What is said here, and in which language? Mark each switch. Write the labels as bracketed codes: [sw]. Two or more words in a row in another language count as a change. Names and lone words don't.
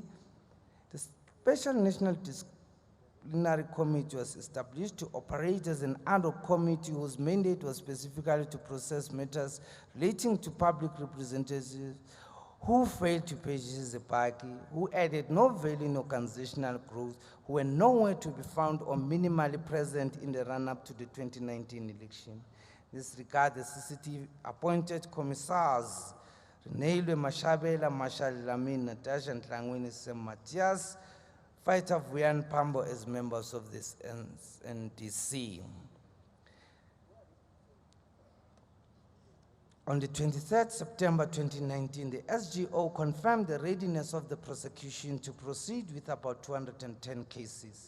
[en] The Special National Disciplinary Committee was established to operate as an ad hoc committee whose mandate was specifically to process matters relating to public representatives who failed to purchase a party, who added no value in organizational growth, who were nowhere to be found or minimally present in the run-up to the 2019 election. In this regard, the CCT appointed commissars Renelwe Mashabela, Marshal Amin, Natasha Ntlangwini, Sam Matthias, Fighter Vuyan Pambo as members of this NDC. On the 23rd September 2019, the SGO confirmed the readiness of the prosecution to proceed with about 210 cases.